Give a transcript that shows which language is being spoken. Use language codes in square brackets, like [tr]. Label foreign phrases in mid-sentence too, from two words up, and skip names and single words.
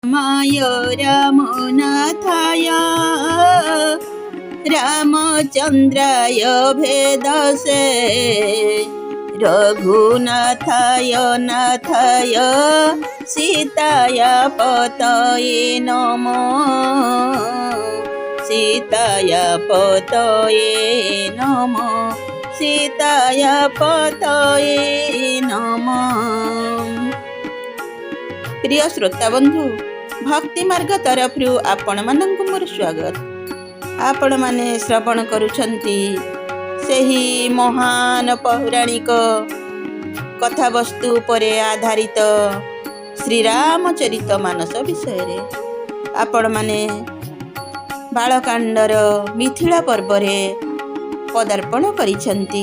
[sa] रामाय रामनाथाय रामचंद्राय भेदसे रघुनाथाय नाथाय सीताय पतये नमो सीताय पतये नमो सीताय पतये नमो। [or] ପ୍ରିୟ ଶ୍ରୋତା ବନ୍ଧୁ, ଭକ୍ତି ମାର୍ଗ ତରଫ ଆପଣ ମାନଙ୍କୁ ମୋର ସ୍ୱାଗତ। ଆପଣ ମାନେ ଶ୍ରବଣ କରୁଛନ୍ତି ସେହି ମହାନ ପୌରାଣିକ କଥା ବସ୍ତୁ ପର ଆଧାରିତ ଶ୍ରୀ ରାମଚରିତ ମାନସ ବିଷୟ ରେ। ଆପଣ ମାନେ ବାଳକାଣ୍ଡର ମିଥିଳା ପର୍ବ ରେ ପଦାର୍ପଣ କରିଛନ୍ତି।